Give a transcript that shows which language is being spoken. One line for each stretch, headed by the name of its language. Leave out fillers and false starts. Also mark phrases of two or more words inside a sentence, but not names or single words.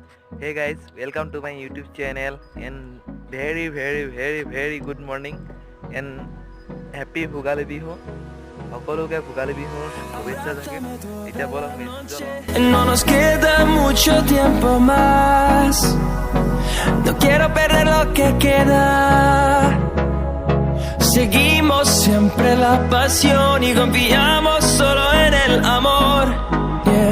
English: Hey guys, welcome to my YouTube channel and very good morning and happy Bhugali Bihu.
Assamese: সকলোকে ভোগালী বিহুৰ শুভেচ্ছা থাকিল এতিয়া বলক
Spanish: No nos queda mucho tiempo más. No quiero perder lo que queda. Seguimos siempre la pasión y confiamos solo en el amor.
English: Yeah.